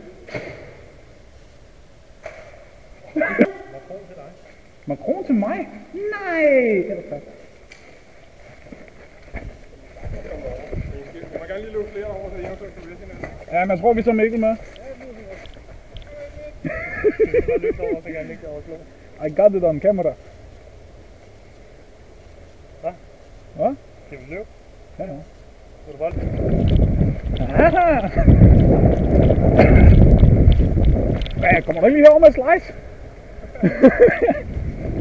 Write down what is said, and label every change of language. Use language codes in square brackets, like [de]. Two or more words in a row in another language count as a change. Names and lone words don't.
[da] Makron til dig. Makron til mig? Nej! Jeg må gerne lige lukke flere over, så I eventuelt kan vælge hinanden. Ja, men jeg tror, vi tager Mikkel med. [en] I got it on camera. [da] Hvad? Hvad? Skal vi løbe? Ja, ja. Vil du bare Ja, kommer du ikke lige herover med slice?